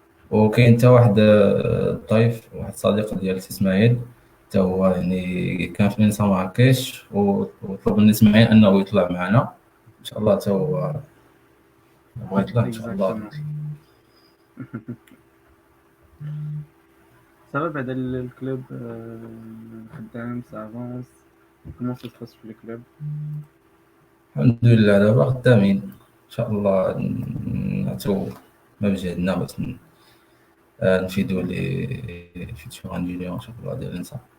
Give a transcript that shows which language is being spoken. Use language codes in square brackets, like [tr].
[ar] وكاين حتى واحد الضيف واحد صديق ديال سي اسماعيل حتى هو يعني كان في الانسا مراكش وطلب من اسماعيل انه يطلع معنا ان شاء الله حتى هو بغى يطلع ان شاء الله. [fr] Exactement. Ça va [ar] بعد الكلوب خدام [fr] ça avance. Comment ça se passe [ar] في الكلوب؟ الحمد لله دابا خدامين ان شاء الله نعطيو ما بجهدنا باش نفيدو لي فيتشور انجينيور ان شاء الله ديال الانسا.